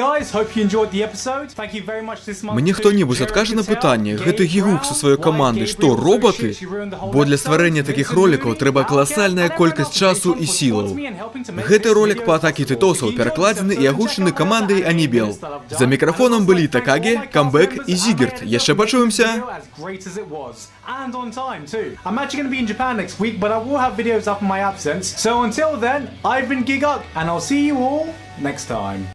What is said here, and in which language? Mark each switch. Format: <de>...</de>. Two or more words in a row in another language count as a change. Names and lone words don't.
<be>Мне хто-небудзь адкажа на пытанне, гэты гігук са сваёй камандай, што, роботы? Бо для стварэння такіх ролікаў трэба каласальная колькасць часу і сілаў. Гэты ролік па атакі тытосаў перакладзены і агучаны камандай Анібел. За мікрафонам былі Такаге, Камбэк і Зігерт. Яшчэ пачуемся!</be> <en>And on time too. I'm actually going to be in Japan next week, but I will have videos up in my absence. So until then, I've been Giguk, and I'll see you all next time.</en>